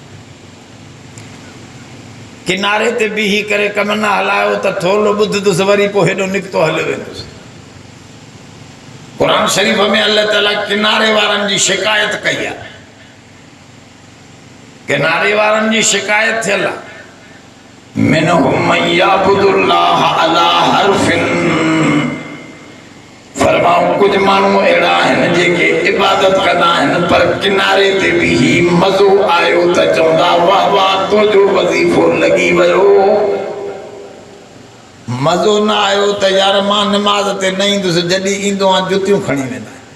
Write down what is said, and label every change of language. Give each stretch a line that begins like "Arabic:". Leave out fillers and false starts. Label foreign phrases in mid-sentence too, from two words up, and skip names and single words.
Sindhi: किनारे ते बीही करे कम न हलायो त थोरो ॿुधंदुसि वरी पोइ हेॾो निकितो हलियो वेंदुसि। क़ुरान शरीफ़ में अल्लाह ताला किनारे वारनि जी शिकायत कई आहे। किनारे वारनि जी शिकायत थियल आहे।
Arabic: ومنهم من يعبد الله على حرف.
Sindhi: फरमाऊं कुछ माण्हू अहिड़ा आहिनि जेके इबादत कंदा आहिनि पर किनारे ते बीही मज़ो आयो त चवंदा वाह वाह तुंहिंजो वज़ीफ़ो लॻी वियो। मज़ो न आयो त यार मां नमाज़ ते न ईंदुसि, जॾहिं ईंदो आहियां जुतियूं खणी वेंदा।